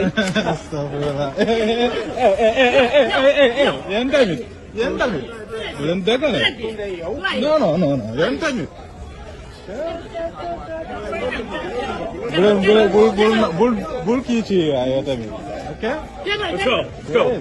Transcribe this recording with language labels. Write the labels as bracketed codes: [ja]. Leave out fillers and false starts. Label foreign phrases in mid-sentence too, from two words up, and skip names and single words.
[wo] astafurlah. yéen tamit. bu leen dégg ne. non yéen tamit. bul kii ci waay yow tamit. ok. [en] Let's go.